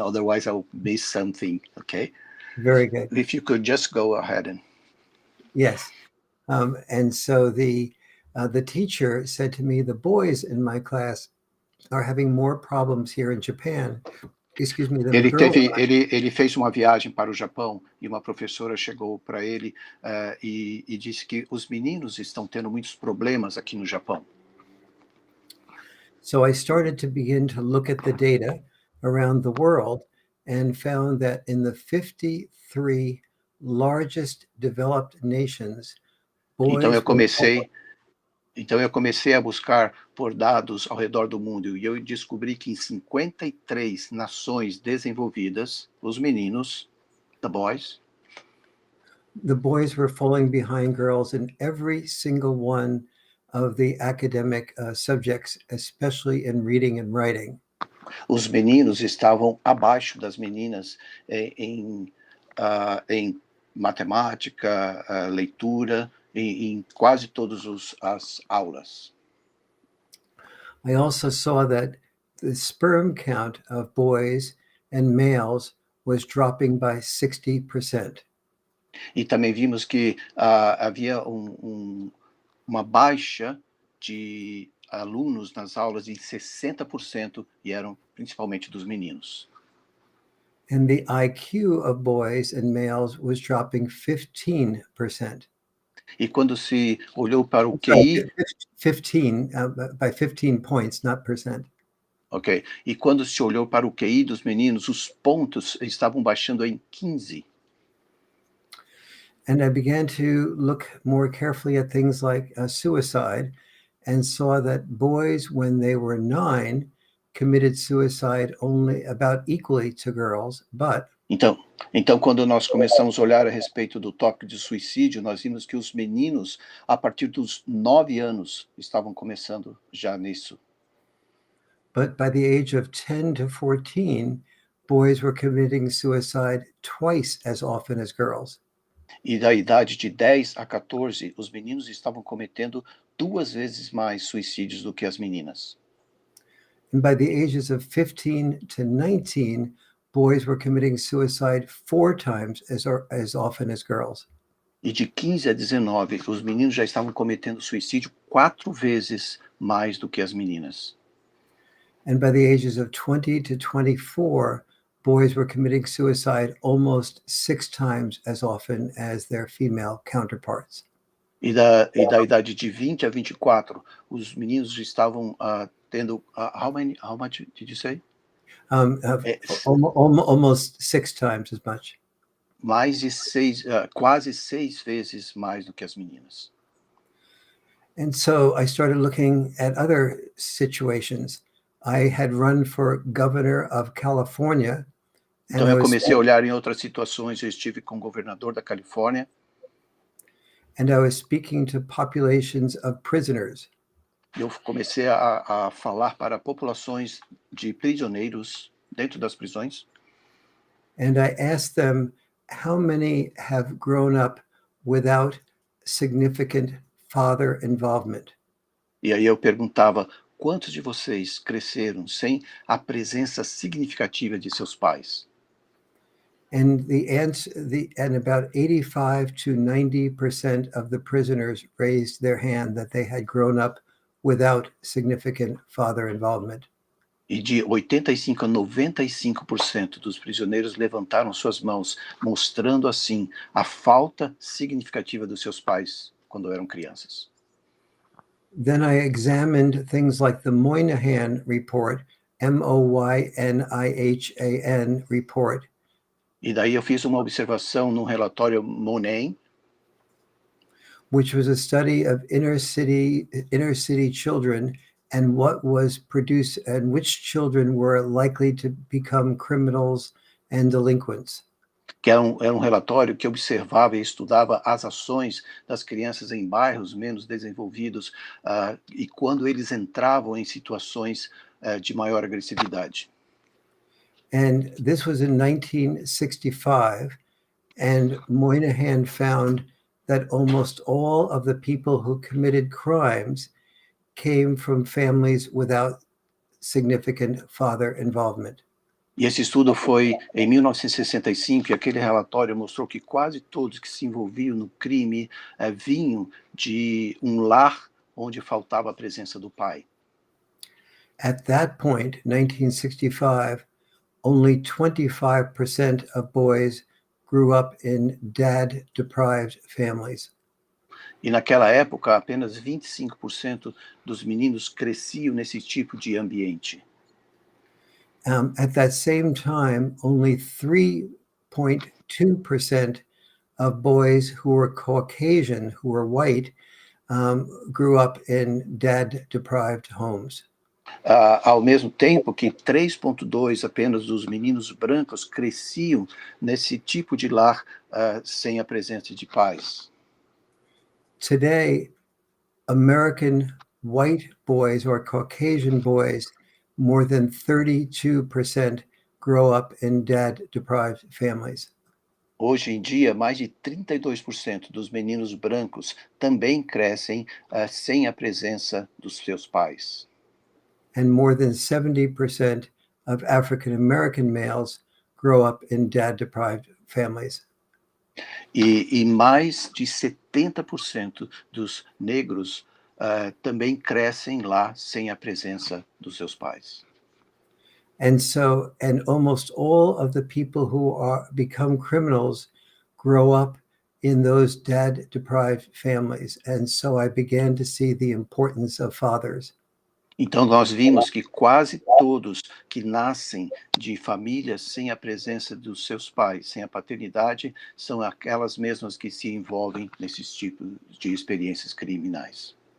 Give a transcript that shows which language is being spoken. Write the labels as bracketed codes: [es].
[en] Otherwise, I'll miss something. Okay. Very good. If you could just go ahead and. Yes. And so the teacher said to me, the boys in my class are having more problems here in Japan. Excuse me, than the girls. [pt] Ele fez uma viagem para o Japão e uma professora chegou para ele e disse que os meninos estão tendo muitos problemas aqui no Japão. [en] So I started to begin to look at the data around the world and found that in the 53 largest developed nations, boys [pt] Então eu comecei a buscar por dados ao redor do mundo e eu descobri que em 53 nações desenvolvidas, os meninos, [en] the boys were falling behind girls in every single one of the academic subjects, especially in reading and writing. [pt] Os meninos estavam abaixo das meninas em matemática, leitura, em quase todas as aulas. [en] I also saw that the sperm count of boys and males was dropping by 60%. [pt] E também vimos que havia uma baixa de alunos nas aulas de 60% e eram principalmente dos meninos. [en] And the IQ of boys and males was dropping 15%. [pt] E quando se olhou para o QI... [en] 15, by 15 points, not percent. [pt] Ok. E quando se olhou para o QI dos meninos, os pontos estavam baixando em 15. [en] And I began to look more carefully at things like suicide and saw that boys, when they were 9, committed suicide only about equally to girls, but... [pt] Então, quando nós começamos a olhar a respeito do tópico de suicídio, nós vimos que os meninos, a partir dos 9 anos, estavam começando já nisso. [en] But by the age of 10 to 14, boys were committing suicide twice as often as girls. [pt] E da idade de 10 a 14, os meninos estavam cometendo 2 vezes mais suicídios do que as meninas. [en] And by the ages of 15 to 19, boys were committing suicide 4 times as often as girls. [pt] E de 15 a 19, os meninos já estavam cometendo suicídio 4 vezes mais do que as meninas. [en] And by the ages of 20 to 24, boys were committing suicide almost 6 times as often as their female counterparts. [pt] E da idade de 20 a 24, os meninos estavam tendo... [en] how much did you say? Almost 6 times as much. [pt] Mais de 6, quase 6 vezes mais do que as meninas. [en] And so I started looking at other situations. I had run for governor of California. [pt] Então eu comecei a olhar em outras situações. Eu estive com o governador da Califórnia. [en] And I was speaking to populations of prisoners. [pt] Eu comecei a falar para populações de prisioneiros dentro das prisões. [en] And I asked them, how many have grown up without significant father involvement? [pt] E aí eu perguntava, quantos de vocês cresceram sem a presença significativa de seus pais? [en] And and about 85 to 90% of the prisoners raised their hand that they had grown up without significant father involvement. [pt] E de 85 a 95% dos prisioneiros levantaram suas mãos, mostrando assim a falta significativa dos seus pais quando eram crianças. [en] Then I examined things like the Moynihan Report, Moynihan Report. [pt] E daí eu fiz uma observação num relatório Moynihan, [en] which was a study of inner city children and what was produced and which children were likely to become criminals and delinquents. [pt] Que era um relatório que observava e estudava as ações das crianças em bairros menos desenvolvidos e quando eles entravam em situações de maior agressividade. [en] And this was in 1965, And Moynihan found that almost all of the people who committed crimes came from families without significant father involvement. [pt] E esse estudo foi em 1965 e aquele relatório mostrou que quase todos que se envolviam no crime vinham de um lar onde faltava a presença do pai. [en] At that point, 1965, only 25% of boys grew up in dad-deprived families. [pt] E naquela época, apenas 25% dos meninos cresciam nesse tipo de ambiente. [en] At that same time, only 3.2% of boys who were Caucasian, who were white, grew up in dad-deprived homes. [pt] Ao mesmo tempo que 3,2% apenas dos meninos brancos cresciam nesse tipo de lar sem a presença de pais. [en] Today, American white boys or Caucasian boys, more than 32% grow up in dad-deprived families. [pt] Hoje em dia, mais de 32% dos meninos brancos também crescem sem a presença dos seus pais. [en] And more than 70% of African American males grow up in dad-deprived families. [pt] E mais de 70% dos negros também crescem lá sem a presença dos seus pais. [en] And almost all of the people who become criminals grow up in those dad-deprived families. And so I began to see the importance of fathers. [pt] Então, nós vimos que quase todos que nascem de famílias sem a presença dos seus pais, sem a paternidade, são aquelas mesmas que se envolvem nesses tipos de experiências criminais.